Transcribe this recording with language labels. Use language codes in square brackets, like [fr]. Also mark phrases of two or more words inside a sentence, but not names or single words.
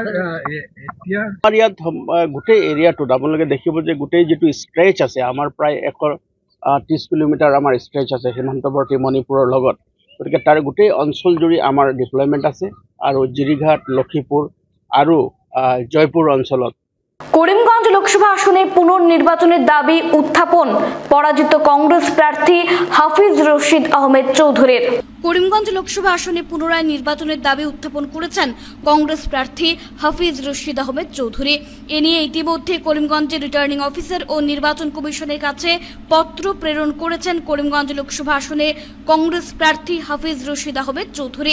[as] আমাৰ ইয়াত গোটেই এৰিয়াটোত আপোনালোকে দেখিব যে গোটেই যিটো ষ্ট্ৰেচ আছে আমাৰ প্ৰায় 130 কিলোমিটাৰ আমাৰ ষ্ট্ৰেচ আছে সীমান্তৱৰ্তী মণিপুৰৰ লগত। গতিকে তাৰ গোটেই অঞ্চল জুৰি আমাৰ ডিপ্লয়মেণ্ট আছে আৰু জিৰিঘাট, লক্ষীপুৰ আৰু জয়পুৰ অঞ্চলত। [bn] করিমগঞ্জ লোকসভা আসনে পুনর্নির্বাচনের দাবি উত্থাপন পরাজিত কংগ্রেস প্রার্থী হাফিজ রশিদ আহমেদ চৌধুরীর। করিমগঞ্জ লোকসভা আসনে পুনরায় নির্বাচনের দাবি উত্থাপন করেছেন কংগ্রেস প্রার্থী হাফিজ রশিদ আহমেদ চৌধুরী। এ নিয়ে ইতিমধ্যে করিমগঞ্জের রিটার্নিং অফিসার ও নির্বাচন কমিশনের কাছে পত্র প্রেরণ করেছেন করিমগঞ্জ লোকসভা আসনে কংগ্রেস প্রার্থী হাফিজ রশিদ আহমেদ চৌধুরী।